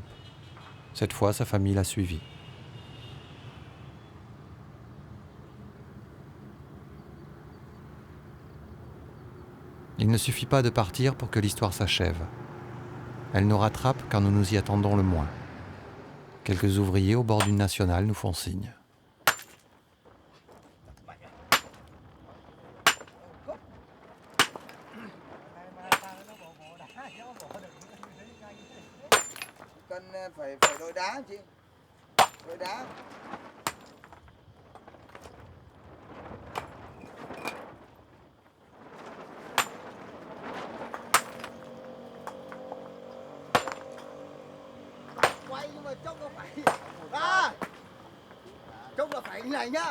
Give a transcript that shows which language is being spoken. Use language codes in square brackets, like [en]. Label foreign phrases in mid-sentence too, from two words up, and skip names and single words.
[fr] Cette fois, sa famille l'a suivi. Il ne suffit pas de partir pour que l'histoire s'achève. Elle nous rattrape quand nous nous y attendons le moins. Quelques ouvriers au bord d'une nationale nous font signe. [vi] Phải đôi đá chứ. Đôi đá. Quay nhưng mà trông nó phải trông là phải như này nhá.